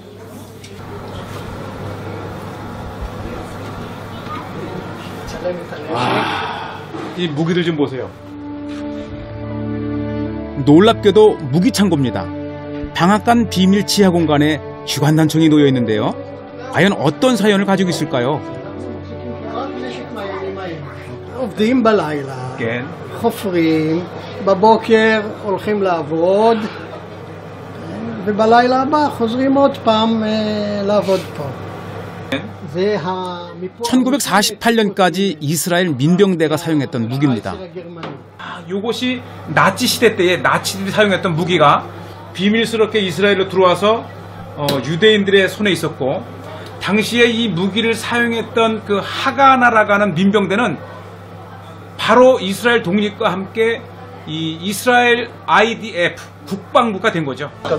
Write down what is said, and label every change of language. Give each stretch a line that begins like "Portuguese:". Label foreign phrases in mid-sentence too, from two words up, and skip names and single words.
Korean: 이 무기들 좀 보세요. 놀랍게도 무기창고입니다. 방앗간 비밀 지하 공간에 주간단총이 놓여 있는데요. 과연 어떤 사연을 가지고 있을까요?
Hebrew: עובדים בלילה, כן. חופרים, בבוקר הולכים לעבוד, ובלילה הבא חוזרים עוד פעם לעבוד פה.
Korean: 1948년까지 이스라엘 민병대가 사용했던 무기입니다. 이것이 나치 시대 때에 나치들이 사용했던 무기가 비밀스럽게 이스라엘로 들어와서 유대인들의 손에 있었고, 당시에 이 무기를 사용했던 그 하가나라고 하는 민병대는 바로 이스라엘 독립과 함께 이 이스라엘 IDF 국방부가 된 거죠.